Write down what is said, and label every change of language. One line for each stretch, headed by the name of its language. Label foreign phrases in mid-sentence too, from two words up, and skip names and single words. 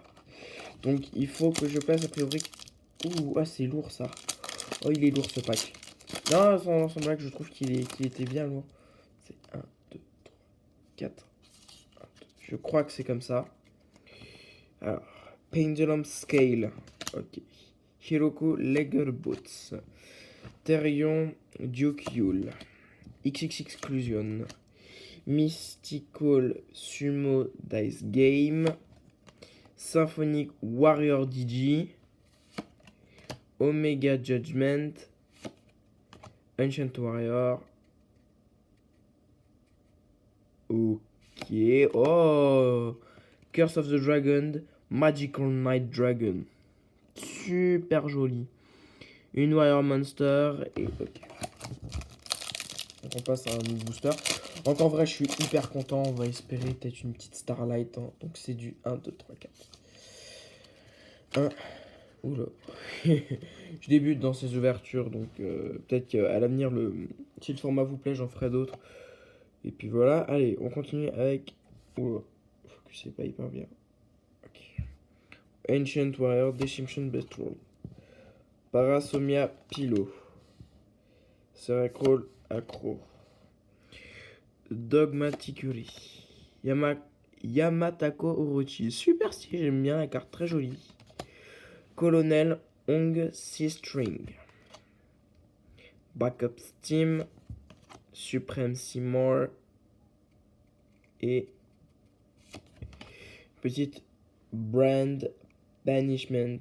French: Donc il faut que je place a priori. Ouh, ah c'est lourd ça. Oh, il est lourd ce pack. Non, sans blague, je trouve qu'il était bien lourd. C'est 1, 2, 3, 4. Je crois que c'est comme ça. Alors, Pendulum Scale. Ok. Hiroku Leger Boots. Therion Duke Yule. XX Exclusion. Mystical Sumo Dice Game. Symphonic Warrior DG. Omega Judgment. Ancient Warrior. Ok. Oh! Curse of the Dragon. Magical Night Dragon. Super joli. Une Warrior Monster. Et ok. Donc on passe à un booster. Donc en vrai, je suis hyper content. On va espérer peut-être une petite Starlight. Hein. Donc c'est du 1, 2, 3, 4. 1. Oula. Je débute dans ces ouvertures. Donc peut-être qu'à l'avenir, si le format vous plaît, j'en ferai d'autres. Et puis voilà. Allez, on continue avec. Oula. Focusez pas hyper bien. Ok. Ancient Warrior, Decimation Bestrol. Parasomia Pilo. Cerecroll Acro. Dogmaticuri. Yamatako Orochi. Super stylé, j'aime bien la carte, très jolie. Colonel Ong C-String. Backup Steam. Supreme Seymour. Et petite Brand Banishment.